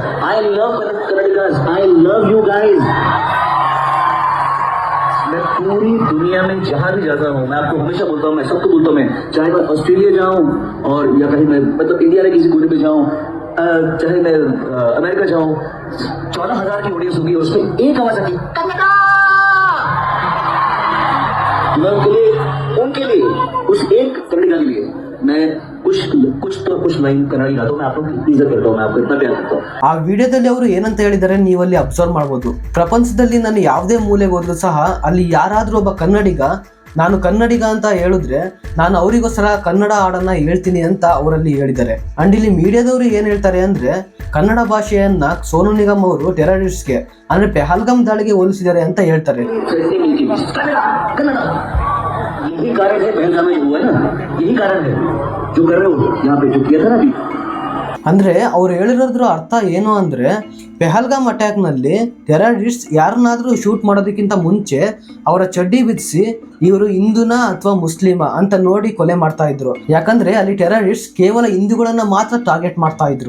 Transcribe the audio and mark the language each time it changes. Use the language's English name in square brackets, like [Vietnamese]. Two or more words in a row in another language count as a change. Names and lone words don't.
[English] I love Kannadigas, I love you guys. [Hindi] मैं पूरी दुनिया में जहां भी जाता हूँ, मैं आपको हमेशा बोलता हूँ, मैं सबको बोलता हूँ, मैं चाहे मैं ऑस्ट्रेलिया जाऊँ और या कहीं मैं मतलब इंडिया में किसी कोने पे जाऊँ, चाहे मैं अमेरिका जाऊँ, 14,000 की ऑडियंस होगी, उसमें एक आवाज आती कन्नड़ा. मैं उनके लिए उस एक कन्नडिगा के लिए मैं कुछ लाइन कन्नड़ी गाता हूं. मैं आप लोगों की इज्जत करता हूं, मैं आपको इतना प्यार करता हूं. [Kannada] ಆ ವಿಡಿಯೋದಲ್ಲಿ ಅವರು ಏನಂತ ಹೇಳಿದ್ದಾರೆ ನೀವಲ್ಲಿ ಅಬ್ಸರ್ವ್ ಮಾಡಬಹುದು. ಪ್ರಪಂಚದಲ್ಲಿ ನಾನು ಯಾವುದೇ ಮೂಲೆಗೆ ಹೋದ್ರೂ ಸಹ ಅಲ್ಲಿ ಯಾರಾದ್ರೂ ಒಬ್ಬ ಕನ್ನಡಿಗ ನಾನು ಕನ್ನಡಿಗ ಅಂತ ಹೇಳಿದ್ರೆ ನಾನು ಅವರಿಗೋಸ್ಕರ ಕನ್ನಡ ಹಾಡನ್ನ ಹೇಳ್ತೀನಿ ಅಂತ ಅವರಲ್ಲಿ ಹೇಳಿದ್ದಾರೆ. ಅಂಡ್ ಇಲ್ಲಿ ಮೀಡಿಯಾದವರು ಏನ್ ಹೇಳ್ತಾರೆ ಅಂದ್ರೆ, ಕನ್ನಡ ಭಾಷೆಯನ್ನ ಸೋನು ನಿಗಮ್ ಅವರು ಟೆರರಿಸ್ಟ್ಗೆ, ಅಂದ್ರೆ ಪೆಹಲ್ಗಾಮ್ ದಾಳಿಗೆ ಹೋಲಿಸಿದ್ದಾರೆ ಅಂತ ಹೇಳ್ತಾರೆ. [Hindi] यही कारण है पहलगाम में जो हुआ है ना, यही कारण है जो कर रहे हो यहाँ पे, जो किया था ना अभी. [Kannada] ಅಂದ್ರೆ ಅವ್ರು ಹೇಳಿರೋದ್ರ ಅರ್ಥ ಏನು ಅಂದ್ರೆ, ಪೆಹಲ್ಗಾಮ್ ಅಟ್ಯಾಕ್ ನಲ್ಲಿ ಟೆರರಿಸ್ಟ್ ಯಾರನ್ನಾದ್ರೂ ಶೂಟ್ ಮಾಡೋದಕ್ಕಿಂತ ಮುಂಚೆ ಅವರ ಚಡ್ಡಿ ಬಿಡಿಸಿ ಇವರು ಹಿಂದೂನ ಅಥವಾ ಮುಸ್ಲಿಮ ಅಂತ ನೋಡಿ ಕೊಲೆ ಮಾಡ್ತಾ ಇದ್ರು. ಯಾಕಂದ್ರೆ ಅಲ್ಲಿ ಟೆರರಿಸ್ಟ್ ಕೇವಲ ಹಿಂದೂಗಳನ್ನ ಮಾತ್ರ ಟಾರ್ಗೆಟ್ ಮಾಡ್ತಾ ಇದ್ರು.